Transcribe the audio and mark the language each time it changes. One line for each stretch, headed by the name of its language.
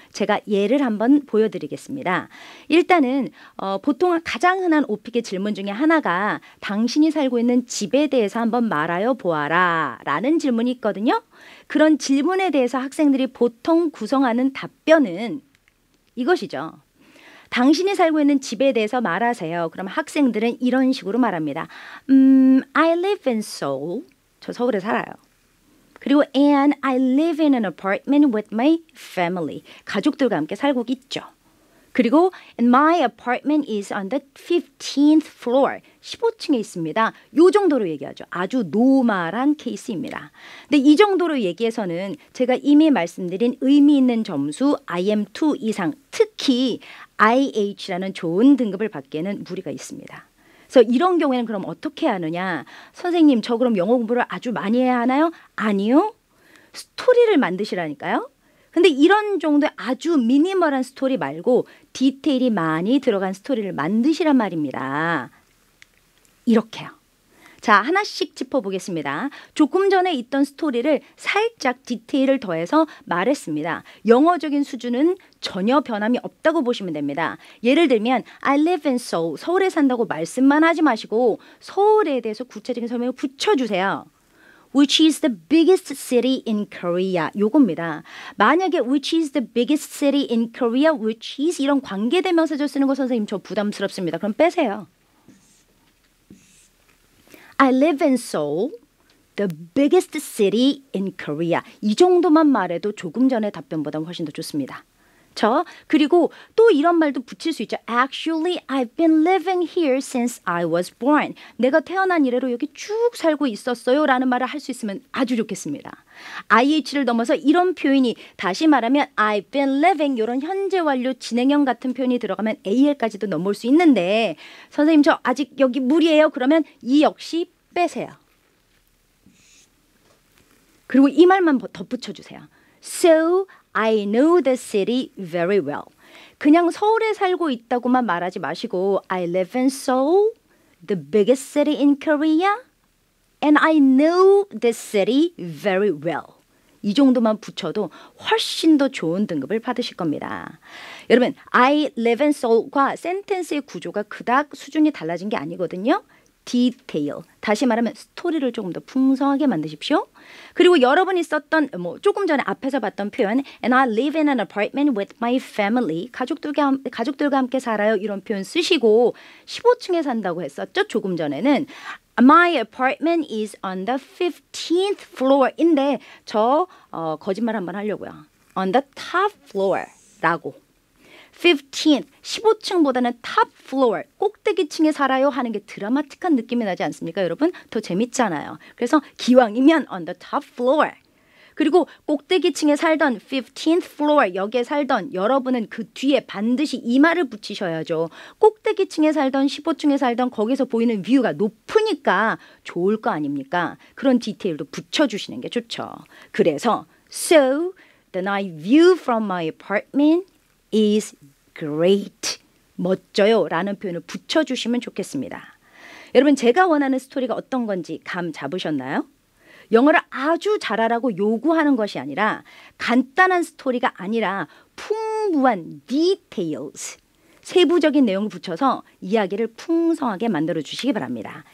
Korean: 제가 예를 한번 보여드리겠습니다. 일단은 보통 가장 흔한 오픽의 질문 중에 하나가 당신이 살고 있는 집에 대해서 한번 말하여 보아라 라는 질문이 있거든요. 그런 질문에 대해서 학생들이 보통 구성하는 답변은 이것이죠. 당신이 살고 있는 집에 대해서 말하세요. 그럼 학생들은 이런 식으로 말합니다.
English: I live in Seoul.
Korean: 저 서울에 살아요. 그리고
English: and I live in an apartment with my family.
Korean: 가족들과 함께 살고 있죠. 그리고
English: and my apartment is on the 15th floor.
Korean: 15층에 있습니다. 요 정도로 얘기하죠. 아주 노멀한 케이스입니다. 근데 이 정도로 얘기해서는 제가 이미 말씀드린 의미 있는 점수 IM2 이상, 특히 IH라는 좋은 등급을 받기에는 무리가 있습니다. 그래서 이런 경우에는 그럼 어떻게 하느냐? 선생님, 저 그럼 영어 공부를 아주 많이 해야 하나요? 아니요. 스토리를 만드시라니까요. 근데 이런 정도의 아주 미니멀한 스토리 말고 디테일이 많이 들어간 스토리를 만드시란 말입니다. 이렇게요. 자, 하나씩 짚어보겠습니다. 조금 전에 있던 스토리를 살짝 디테일을 더해서 말했습니다. 영어적인 수준은 전혀 변함이 없다고 보시면 됩니다. 예를 들면
English: I live in Seoul.
Korean: 서울에 산다고 말씀만 하지 마시고 서울에 대해서 구체적인 설명을 붙여주세요.
English: Which is the biggest city in Korea.
Korean: 요겁니다. 만약에
English: which is the biggest city in Korea, which is
Korean: 이런 관계대명사절 쓰는 거 선생님 저 부담스럽습니다. 그럼 빼세요.
English: I live in Seoul, the biggest city in Korea.
Korean: 이 정도만 말해도 조금 전의 답변보다 훨씬 더 좋습니다. 그리고 또 이런 말도 붙일 수 있죠.
English: Actually, I've been living here since I was born.
Korean: 내가 태어난 이래로 여기 쭉 살고 있었어요 라는 말을 할 수 있으면 아주 좋겠습니다. IH를 넘어서 이런 표현이 다시 말하면
English: I've been living
Korean: 이런 현재 완료 진행형 같은 표현이 들어가면 AL까지도 넘어올 수 있는데 선생님 저 아직 여기 무리예요. 그러면 이 역시 빼세요. 그리고 이 말만 덧붙여 주세요.
English: So I know the city very well.
Korean: 그냥 서울에 살고 있다고만 말하지 마시고
English: I live in Seoul, the biggest city in Korea, and I know the city very well.
Korean: 이 정도만 붙여도 훨씬 더 좋은 등급을 받으실 겁니다. 여러분,
English: I live in Seoul
Korean: 과 센텐스의 구조가 그닥 수준이 달라진 게 아니거든요. 디테일, 다시 말하면 스토리를 조금 더 풍성하게 만드십시오. 그리고 여러분이 썼던 조금 전에 앞에서 봤던 표현
English: And I live in an apartment with my family.
Korean: 가족들과 함께 살아요. 이런 표현 쓰시고 15층에 산다고 했었죠. 조금 전에는
English: My apartment is on the 15th floor
Korean: 인데 저 거짓말 한번 하려고요.
English: On the top floor
Korean: 라고 15th, 15층보다는 top floor, 꼭대기층에 살아요 하는 게 드라마틱한 느낌이 나지 않습니까, 여러분? 더 재밌잖아요. 그래서 기왕이면
English: on the top floor.
Korean: 그리고 꼭대기층에 살던 15th floor, 여기에 살던 여러분은 그 뒤에 반드시 이 말을 붙이셔야죠. 꼭대기층에 살던 15층에 살던 거기서 보이는 뷰가 높으니까 좋을 거 아닙니까? 그런 디테일도 붙여주시는 게 좋죠. 그래서
English: So, the night view from my apartment is great.
Korean: 멋져요 라는 표현을 붙여주시면 좋겠습니다. 여러분, 제가 원하는 스토리가 어떤 건지 감 잡으셨나요? 영어를 아주 잘하라고 요구하는 것이 아니라 간단한 스토리가 아니라 풍부한 details, 세부적인 내용을 붙여서 이야기를 풍성하게 만들어 주시기 바랍니다.